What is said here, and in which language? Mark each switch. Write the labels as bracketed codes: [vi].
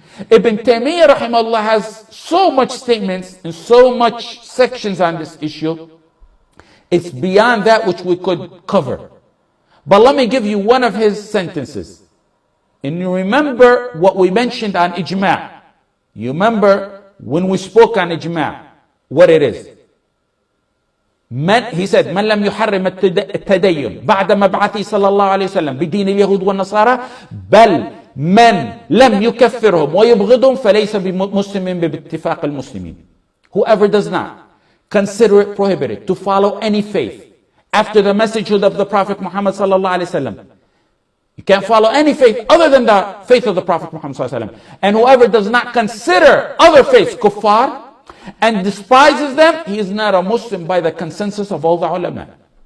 [en] Ibn Taymiyyah rahimahullah has so much statements and so much sections on this issue. It's beyond that which we could cover. But let me give you one of his sentences. And you remember what we mentioned on ijma'. You remember when we spoke on ijma', what it is. He said, [ar] من لم يحرم التدين بعد مبعثه صلى الله عليه وسلم بدين اليهود والنصارى بل من لم يكفرهم ويبغضهم فليس بمسلم باتفاق المسلمين. [en] Whoever does not consider it prohibited to follow any faith after the messagehood of the Prophet Muhammad صلى الله عليه وسلم. You can't follow any faith other than the faith of the Prophet Muhammad صلى الله عليه وسلم. And whoever does not consider other faiths kuffar and despises them, he is not a Muslim by the consensus of all the ulama.